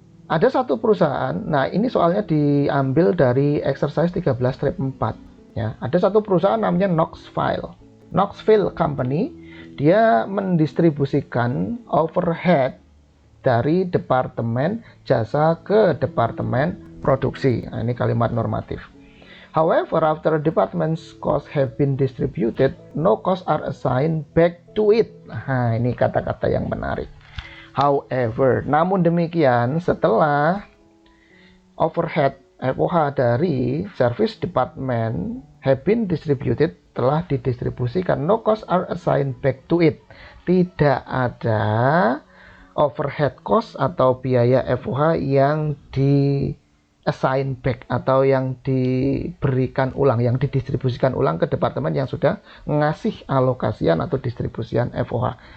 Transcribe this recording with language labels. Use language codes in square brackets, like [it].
[id] Ada satu perusahaan, nah ini soalnya diambil dari exercise 13 strip 4. Ya, ada satu perusahaan namanya Knoxville Company. Dia mendistribusikan overhead dari departemen jasa ke departemen produksi. Nah, ini kalimat normatif. [en] However, after department's costs have been distributed, no costs are assigned back to it. [id] Nah, ini kata-kata yang menarik. However, namun demikian, setelah overhead FOH dari service department [en] have been distributed, [id] telah didistribusikan, [en] no costs are assigned back to it. [id] Tidak ada overhead cost atau biaya FOH yang di assign back atau yang diberikan ulang, yang didistribusikan ulang ke departemen yang sudah ngasih alokasian atau distribusian FOH.